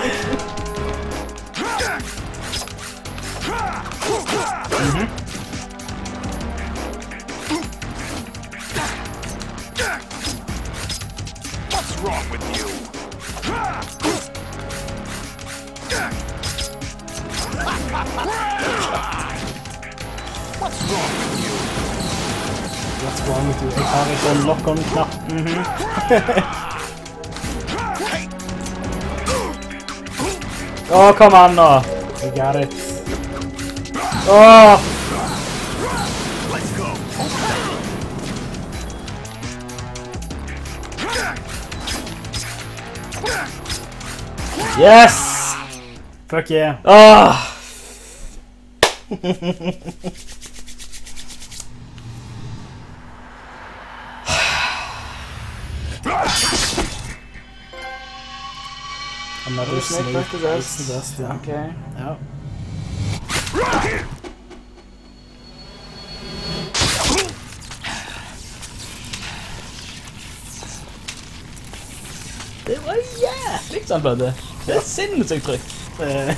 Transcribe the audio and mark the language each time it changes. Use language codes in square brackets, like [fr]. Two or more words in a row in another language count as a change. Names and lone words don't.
[en] What's wrong with you? What's wrong with you? What's wrong with you? [no] Jeg har ikke en lock-on-knapp. Åh, kom an nå! [en] I got it. Åh! Let's go. Yes! Fuck yeah. Ah! Another Snake snake back to dust. bites the dust, [no] ja. Okay. Ja. Det var jævlig sånn, Bødde. Det er sinnssykt trykk. Helt